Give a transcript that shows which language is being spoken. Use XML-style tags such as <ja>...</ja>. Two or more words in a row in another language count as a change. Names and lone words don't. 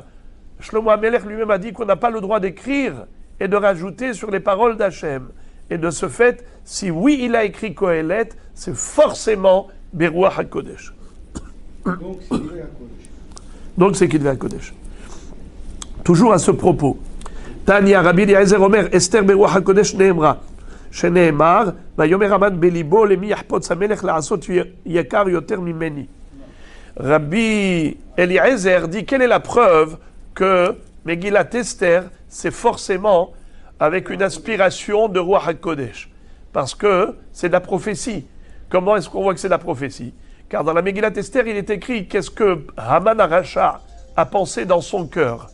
<fr>Shlomo HaMelech lui-même a dit qu'on n'a pas le droit d'écrire et de rajouter sur les paroles d'Hachem. Et de ce fait, si oui, il a écrit Kohelet, c'est forcément</fr> <he>ברוח הקודש.</he> <fr>Donc c'est</fr> <he>כתבי הקודש.</he> <fr>Toujours à ce propos.</fr> <he>תניא רבי אליעזר אומר, אסתר ברוח הקודש נאמרה. שנאמר, ויאמר המן בליבו למי יחפוץ המלך לעשות יקר יותר ממני.</he> <fr>Rabbi Eliezer dit quelle est la preuve que Megillat Esther, c'est forcément avec une inspiration de</fr> <he>רוח הקודש.</he> <fr>Parce que c'est de la prophétie. Comment est-ce qu'on voit que c'est de la prophétie? Car dans la Megillat Esther, il est écrit qu'est-ce que Haman Aracha a pensé dans son cœur.</fr>